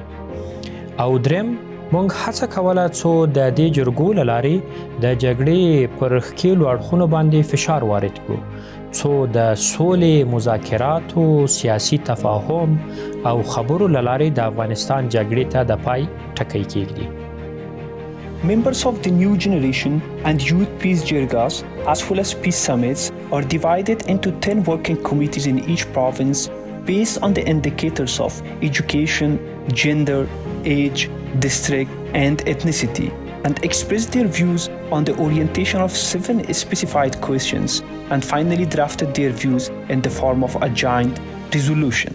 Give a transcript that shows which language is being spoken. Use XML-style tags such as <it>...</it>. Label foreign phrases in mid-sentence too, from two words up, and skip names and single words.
<ps>او دریم، مونږ هڅه کوله څو د دې جرګو له لارې د جګړې پر ښکېلو اړخونو باندې فشار وارد کړو، څو د سولې، مذاکراتو، سیاسي تفاهم او خبرو له لارې د افغانستان جګړې ته د پای ټکی کېږدي.</ps> <en>Members of the new generation and youth peace Jirgas, as well as peace summits, are divided into 10 working committees in each province based on the indicators of education, gender, age, district, and ethnicity, and express their views on the orientation of 7 specified questions, and finally drafted their views in the form of a joint resolution.</en>